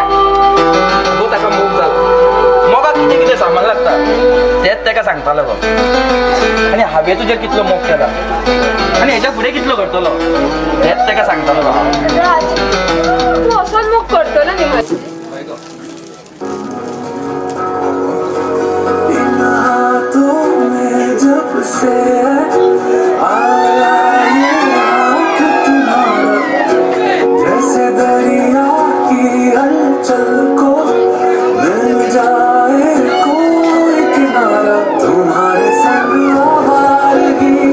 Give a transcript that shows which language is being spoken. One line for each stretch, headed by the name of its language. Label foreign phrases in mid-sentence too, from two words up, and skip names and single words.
Konkani: गो ताका मोग जाला मोगाक कितें कितें सामान लागता तेच ताका सांगतालो गो आनी हांवें तुजेर कितलो मोग केला आनी हेच्या फुडें कितलो करतलो तेच ताका सांगतालो गो हांव राज तू असोच मोग करतलो न्ही मातशें हय गो
Hindi: जब से आया ये हाथ तुम्हारा जैसे दरिया की हलचल को मिल जाए कोई किनारा तुम्हारे संग आवारगी